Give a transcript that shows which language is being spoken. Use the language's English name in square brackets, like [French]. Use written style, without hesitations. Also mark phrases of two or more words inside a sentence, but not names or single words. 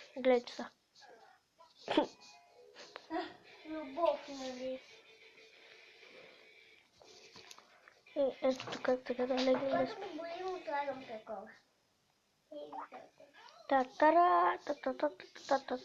[Bulgarian] Гледайте са. Любов, нали? Ето тук как така да легнем. Когато ме боли, му слагам такова. Та-тара, та-та-та-та-та-та.